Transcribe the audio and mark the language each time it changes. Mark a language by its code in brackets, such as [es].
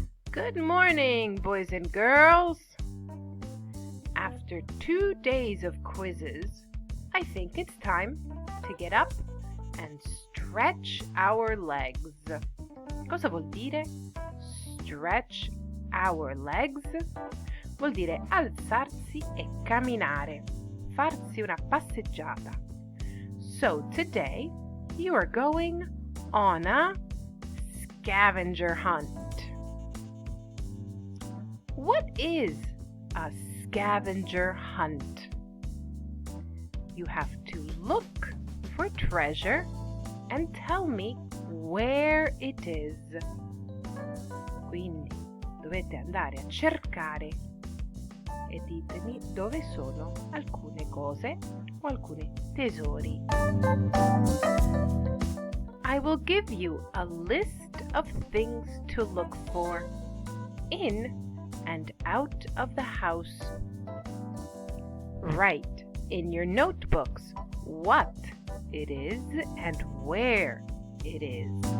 [en] Good morning, boys and girls. After 2 days of quizzes, I think it's time to get up and stretch our legs. [it] Cosa vuol dire [en] stretch our legs? [it] Vuol dire alzarsi e camminare, farsi una passeggiata. [en] So today you are going on a scavenger hunt. What is a scavenger hunt? You have to look for treasure and tell me where it is. [it] Quindi dovete andare a cercare e ditemi dove sono alcune cose o alcuni tesori. [en] I will give you a list of things to look for in and out of the house. Write in your notebooks what it is and where it is.